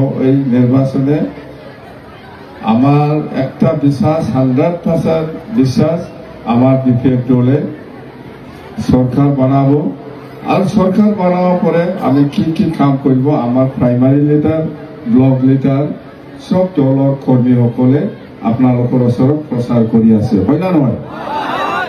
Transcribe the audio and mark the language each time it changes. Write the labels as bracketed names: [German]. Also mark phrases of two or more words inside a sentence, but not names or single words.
[Bangla] এই নির্বাচনে আমার একটা বিশ্বাস, 100% বিশ্বাস, আমার বিপিএফ দলে সরকার বানাবো। আর সরকার বানাবার পরে আমি কি কি কাম করব, [Assamese] আমার [English] primary leader, block leader, [Assamese] সব দলৰ কর্মীসকলে আপোনালোকৰ ওচৰত প্ৰচাৰ কৰি আছে, হয় না নহয়?